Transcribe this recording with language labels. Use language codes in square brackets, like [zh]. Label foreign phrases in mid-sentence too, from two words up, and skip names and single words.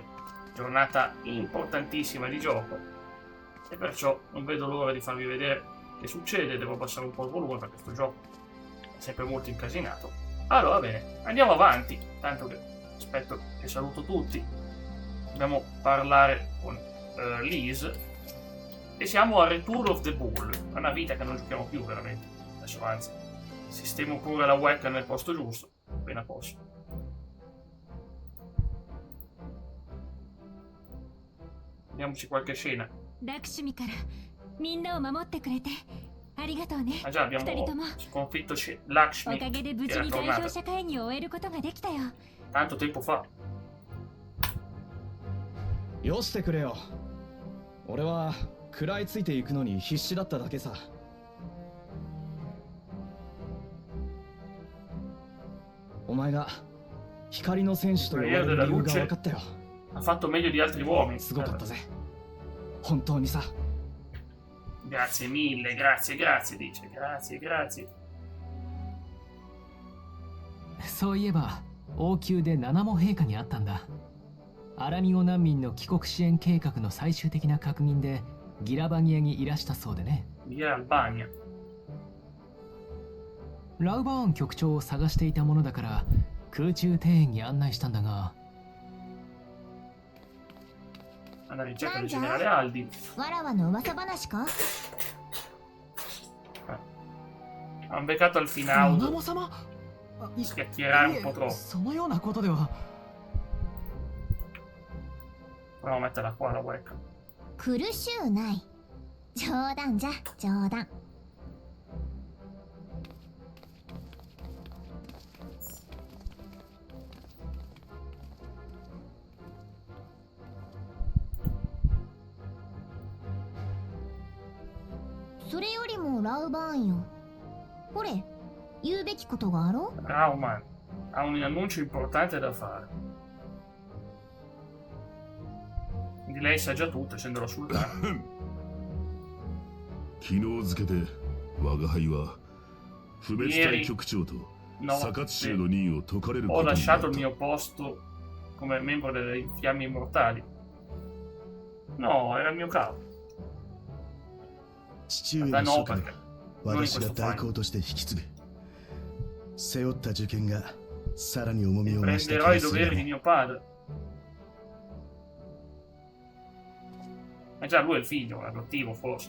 [it] Giornata importantissima di gioco. E perciò non vedo l'ora di farvi vedere che succede. Devo abbassare un po' il volume perché questo gioco è sempre molto incasinato. Allora, bene, andiamo avanti. Tanto che aspetto che saluto tutti. Dobbiamo parlare con Liz. E siamo a Return of the Bull. È una vita che non giochiamo più veramente. Adesso anzi, sistemo pure la webcam nel posto giusto. Appena posso. Vediamoci qualche scena. Ah già, abbiamo sconfitto Lakshmi, che era tornata tanto tempo fa. [ja] よしてくれよ。俺は食らいついていくのに必死だっただけさ。お前が光の戦士と呼ばれる理由が分かったよ。 [it] Ha fatto meglio di altri uomini. [ja] すごかったぜ。本当にさ。 [it] Grazie mille, grazie, grazie, dice. Grazie, grazie. [ja] そういえば王宮で七も陛下に会ったんだ。アラミゴ難民の帰国支援計画の最終的な確認でギラバニアにいらしたそうでね。ギラバニア。ラウバーン局長を探していたものだから空中庭園に案内したんだが。 [it] alla ricerca del generale Aldi. [ja] わらわの噂話か? [it] Hanno beccato al Finaudo. Schiacchierare un po' troppo. [ja] そのようなことでは。 [it] Proviamo a metterla qua la webcam. [ja] 苦しゅうない。冗談じゃ、冗談。それよりもラウバーンよ。ほれ、言うべきことがあろう? [it] Rauman ha un annuncio importante da fare. Di lei sa già tutto, essendo la sultana. [ja] 昨日付で我が輩は不滅隊局長と坂津州の任を解かれることになった。 [it] Ho lasciato il mio posto come membro delle fiamme immortali. No, era il mio capo. [ja] 父上の職は私が代行として引き継ぐ。背負った受験がさらに重みを増した気 [it] Prenderò [ja] が [it] i [ja] す [it] doveri [ja] る [it] di mio padre. Ma già lui è il figlio, adottivo forse.